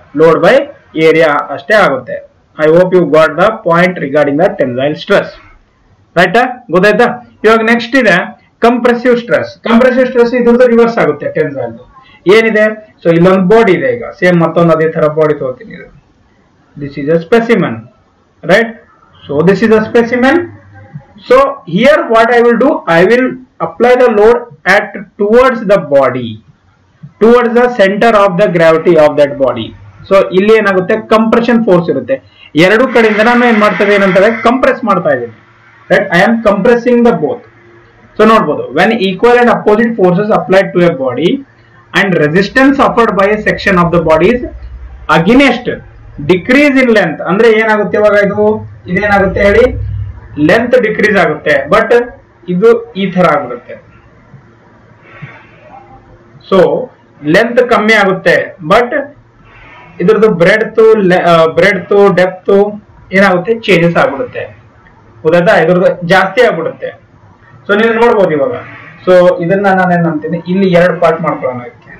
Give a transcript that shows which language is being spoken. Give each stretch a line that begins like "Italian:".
Kannada: Load by area ಅಷ್ಟೇ ಆಗುತ್ತೆ.
English: I hope you got the point regarding the tensile stress, right,
Kannada: ಗೊತ್ತಾಯ್ತಾ. ಇವಾಗ next ಇದೆ ಕಂಪ್ರೆಸಿವ್ ಸ್ಟ್ರೆಸ್. ಕಂಪ್ರೆಸಿವ್ ಸ್ಟ್ರೆಸ್ ಇದ್ರದ್ದು reverse ಆಗುತ್ತೆ ಟೆನ್ಸೈಲ್. ಏನಿದೆ, ಸೊ ಇಲ್ಲೊಂದು ಬಾಡಿ ಇದೆ, ಈಗ ಸೇಮ್ ಮತ್ತೊಂದು ಅದೇ ತರ ಬಾಡಿ ತಗೋತೀನಿ.
English: This is a specimen, right. So this is a specimen. So here what I will do, I will apply the load at towards the body, towards the center of the gravity of that body.
Kannada: So ಇಲ್ಲಿ ಏನಾಗುತ್ತೆ, compression force ಇರುತ್ತೆ. 2 ಕಡೆಯಿಂದ ನಾನು ಏನ್ ಮಾಡ್ತೇವೆ ಏನಂತಾರೆ, compress ಮಾಡ್ತಾ ಇದ್ದೀನಿ, right.
English: I am compressing the both.
Kannada: So ನೋಡ್ಬೋದು,
English: when equal and opposite forces applied to a body and resistance offered by a section of the body is against decrease in length,
Kannada: ಅಂದ್ರೆ ಏನಾಗುತ್ತೆ ಇವಾಗ ಇದೇನಾಗುತ್ತೆ ಹೇಳಿ, ಲೆಂತ್ ಡಿಕ್ರೀಸ್ ಆಗುತ್ತೆ, but ಇದು ಈ ತರ ಆಗ್ಬಿಡುತ್ತೆ. ಸೊ ಲೆಂತ್ ಕಮ್ಮಿ ಆಗುತ್ತೆ, ಬಟ್ ಇದ್ರದ್ದು ಬ್ರೆಡ್ತ್ ಡೆಪ್ತ್ ಏನಾಗುತ್ತೆ, ಚೇಂಜಸ್ ಆಗ್ಬಿಡುತ್ತೆ, ಗೊತ್ತಾಯ್ತಾ. ಇದ್ರದ್ದು ಜಾಸ್ತಿ ಆಗ್ಬಿಡುತ್ತೆ. ಸೊ ನೀವು ನೋಡ್ಬೋದು ಇವಾಗ. ಸೊ ಇದನ್ನ ನಾನೇನ್ ಅಂತೀನಿ, ಇಲ್ಲಿ 2 ಪಾರ್ಟ್ ಮಾಡ್ಕೊಳ್ಳೋಣ ಇದಕ್ಕೆ.